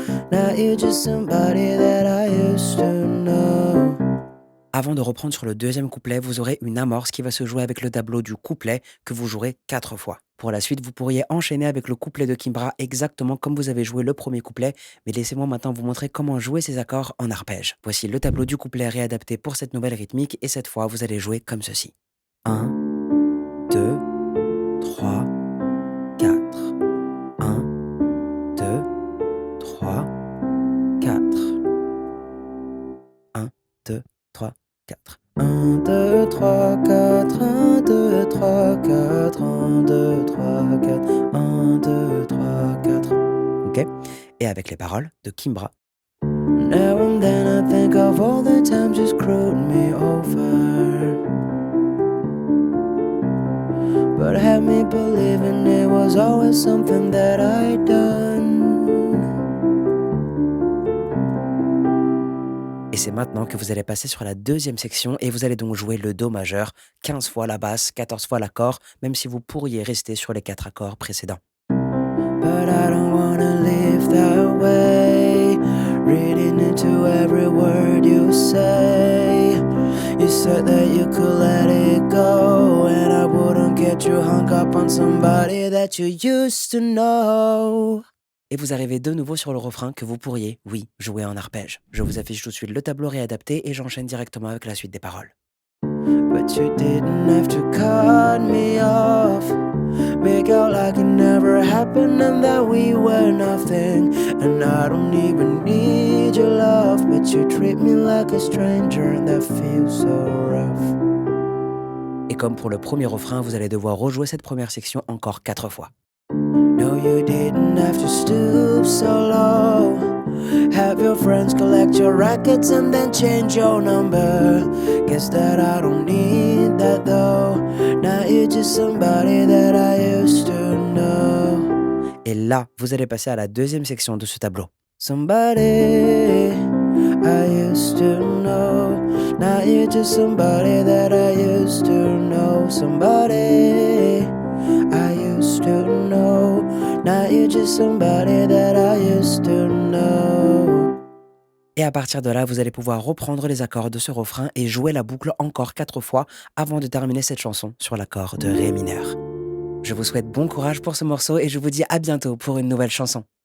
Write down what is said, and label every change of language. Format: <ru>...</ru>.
<en>Now you're just somebody that I used to know.</en> <fr>Avant de reprendre sur le deuxième couplet, vous aurez une amorce qui va se jouer avec le tableau du couplet que vous jouerez 4 fois. Pour la suite, vous pourriez enchaîner avec le couplet de Kimbra exactement comme vous avez joué le premier couplet, mais laissez-moi maintenant vous montrer comment jouer ces accords en arpège. Voici le tableau du couplet réadapté pour cette nouvelle rythmique et cette fois, vous allez jouer comme ceci. 1, 2, 3, 4. 1, 2, 3, 4. 1, 2, 3, 4. 1, 2, 3, 4. 1, 2, 3, 4. 1, 2, 3, 4. 1, 2, 3, 4. Ok? Et avec les paroles de Kimbra.</fr> <en>Now and then I think of all the times you screwed me over, but had me believing it was always something that I'd done.</en> <fr>Et c'est maintenant que vous allez passer sur la deuxième section et vous allez donc jouer le Do majeur, 15 fois la basse, 14 fois l'accord, même si vous pourriez rester sur les 4 accords précédents.</fr> <en>But I don't wanna live that way, reading into every word you say. You said that you could let it go, and I wouldn't get you hung up on somebody that you used to know.</en> <fr>Et vous arrivez de nouveau sur le refrain que vous pourriez, oui, jouer en arpège. Je vous affiche tout de suite le tableau réadapté et j'enchaîne directement avec la suite des paroles.</fr> <en>But you didn't have to cut me off, make out like it never happened and that we were nothing. And I don't even need your love, but you treat me like a stranger and that feels so rough.</en> <fr>Et comme pour le premier refrain, vous allez devoir rejouer cette première section encore 4 fois.</fr> <en>No, you didn't have to stoop so low, have your friends collect your rackets and then change your number. Guess that I don't need that though, now you're just somebody that I used to know.</en> <fr>Et là, vous allez passer à la deuxième section de ce tableau.</fr> <en>Somebody I used to know, now you're just somebody that I used to know. Somebody I used to know, now you're just somebody that I used to know.</en> <fr>Et à partir de là, vous allez pouvoir reprendre les accords de ce refrain et jouer la boucle encore 4 fois avant de terminer cette chanson sur l'accord de Ré mineur. Je vous souhaite bon courage pour ce morceau et je vous dis à bientôt pour une nouvelle chanson.</fr>